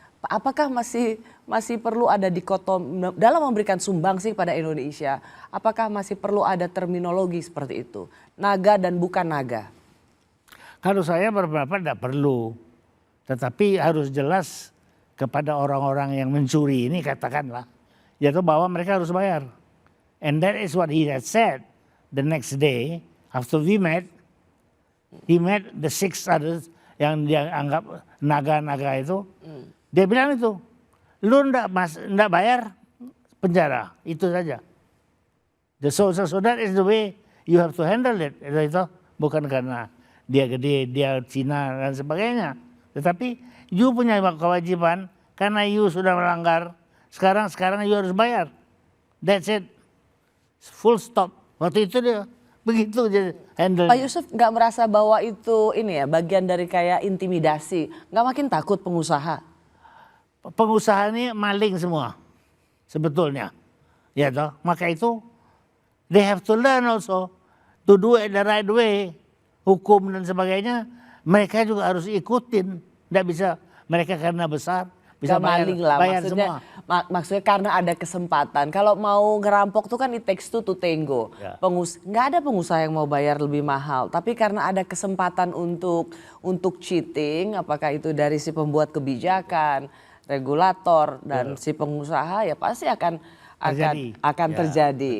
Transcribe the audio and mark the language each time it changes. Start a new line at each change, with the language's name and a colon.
Indonesian: Apakah masih perlu ada dikotom dalam memberikan sumbangsi pada Indonesia? Apakah masih perlu ada terminologi seperti itu, naga dan bukan naga? Kalau saya berpendapat tidak perlu, tetapi harus jelas kepada orang-orang yang mencuri ini katakanlah, yaitu bahwa mereka harus bayar.
English: And that is what he had said the next day after we met. He met the 6 others
Indonesian: yang dia anggap naga-naga itu. Dia bilang itu, lu ndak bayar penjara, itu saja.
English: So that is the way you have to handle it.
Indonesian: Itu bukan karena dia gede, dia Cina dan sebagainya. Tetapi you punya kewajiban karena you sudah melanggar. Sekarang you harus bayar.
English: That's it. Full stop.
Indonesian: Waktu itu dia begitu jadi handle. Pak Yusuf nggak merasa bahwa itu ini ya bagian dari kayak intimidasi? Nggak makin takut pengusaha? Pengusaha ini maling semua sebetulnya. Ya toh. Maka itu
English: they have to learn also to do it the right way.
Indonesian: Hukum dan sebagainya, mereka juga harus ikutin. Tidak bisa mereka karena besar, bisa bayar semua. Maksudnya karena ada kesempatan. Kalau mau ngerampok tuh kan
English: it takes two to tango.
Indonesian: Nggak ada pengusaha yang mau bayar lebih mahal. Tapi karena ada kesempatan untuk cheating, apakah itu dari si pembuat kebijakan, regulator, dan si pengusaha ya pasti akan terjadi.